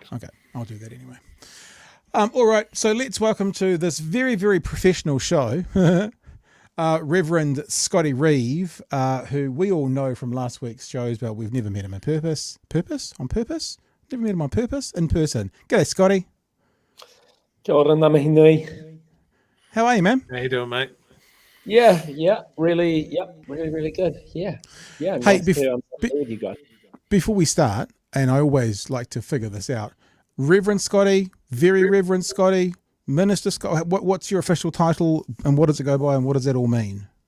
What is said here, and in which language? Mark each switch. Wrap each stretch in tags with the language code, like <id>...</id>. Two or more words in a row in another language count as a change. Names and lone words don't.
<en>Okay. I'll do that anyway. All right. So let's welcome to this very, very professional show, Reverend Scottie Reeve, who we all know from last week's shows, but we've never met him on purpose. On purpose? Never met him on purpose? In person. G'day, Scottie.</en> <mi>Kia ora, ngā mihi nui.</mi> <en>How are you, man? How you doing, mate? Yeah, really good. Yeah. Hey, Nice to be with you guys. Before we start, and I always like to figure this out, Reverend Scottie, Very Reverend Scottie, Minister Scottie, what's your official title and what does it go by and what does that all mean?</en>